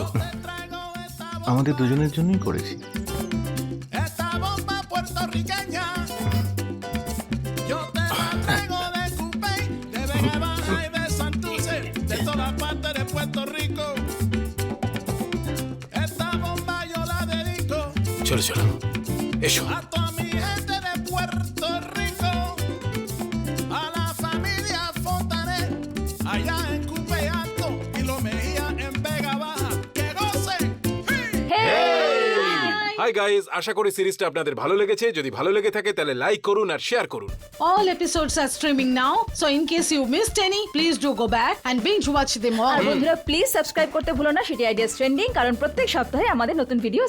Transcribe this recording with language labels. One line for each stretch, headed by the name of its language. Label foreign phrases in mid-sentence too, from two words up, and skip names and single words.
Bangla: আমাদের দুজনের জন্যই করেছি।
Spanish: Esta bomba puertorriqueña, yo te la traigo de Cupey, de Vega Baja y de Santurce, de todas partes de Puerto Rico. Esta bomba yo la dedico
Bangla: চলো চলো, এসো।
Spanish: a toda mi gente de Puerto Rico, a la familia Fontanet, allá en Cupey Alto y Lo Mejía en Vega Baja. ¡Que gocen!
English: hi guys,
Bangla: আশা করি সিরিজটা আপনাদের ভালো লেগেছে। যদি ভালো লেগে থাকে তাহলে লাইক করুন আর শেয়ার করুন।
English: All episodes are streaming now, so in case you missed any, please do go back and binge watch them all.
Bangla: আর বন্ধুরা প্লিজ সাবস্ক্রাইব করতে ভুলো না সিটি আইডিয়াস ট্রেন্ডিং, কারণ প্রত্যেক সপ্তাহে আমাদের নতুন ভিডিও